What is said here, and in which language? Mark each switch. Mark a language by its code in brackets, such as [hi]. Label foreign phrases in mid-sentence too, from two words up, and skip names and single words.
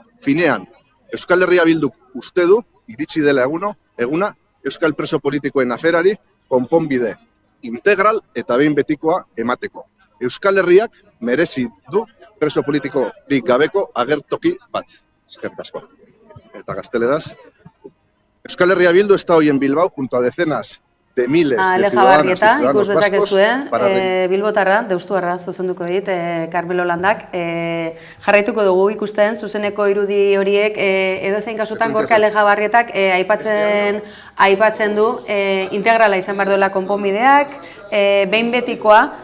[eu] Finean, Euskal Herria Bilduk uste du, iritsi dela eguna, Euskal preso politikoen aferari konponbide integral eta behin betikoa emateko. Euskal Herriak merezi du preso politikorik gabeko agertoki bat. Eskerrik asko. Eta gazteleraz. [es] Euskal Herria Bildu está hoy en Bilbao junto a decenas de miles de ciudadanos y ciudadanos vascos. [eu] Bilbotarra, deustuarra zuzenduko dit, Carmelo Landak. Jarraituko dugu ikusten, zuzeneko irudi horiek, edozein kasutan Gorka Alejabarrietak aipatzen du integrala izan behar duela konponbideak, behin betikoa,